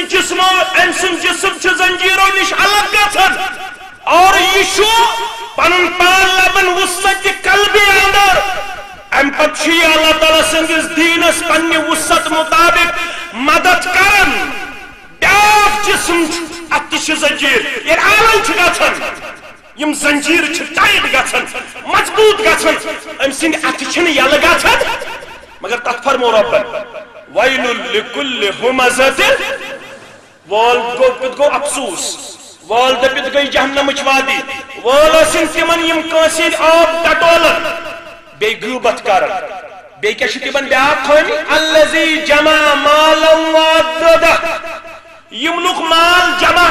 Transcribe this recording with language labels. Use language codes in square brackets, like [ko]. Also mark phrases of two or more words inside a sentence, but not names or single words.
[ks] أمۍ سُنٛد جسم چھُ زنجیرو نِش الگ گژھان اور یہِ چھُ پنُن پان لبان وسعت قلبہِ اندر امہِ پتہٕ چھُ یہِ اللہ تعالیٰ سٕنٛدِس دیٖنس پننہِ وسعت مطابق مدد کران بیٛاکھ جسم اتھ تہِ چھِ زنجیٖر ییٚلہِ عالم چھُ گژھان یم زنجیٖر چھِ ٹایٹ گژھان مضبوٗط گژھان أمۍ سٕنٛدِ اَتھٕ چھِنہٕ یلہٕ گژھان مگر تتھ فرمو رۄبن [ar] وَيْلٌ لِكُلِّ [ks] هُمَزَةٍ وول گوٚو افسوس وول دٔپِتھ گٔے جہنمٕچ وادی وول ٲسِن تِمن یِم کٲنٛسہِ ہِنٛدۍ آب ٹٹولن بیٚیہِ غۭبت کران بیٚیہِ کیٛاہ چھِ تِمن بیٛاکھ تھٲومٕتۍ [ar] الذی جمع مالا وعددہ [ks] یِم لُکھ مال جمع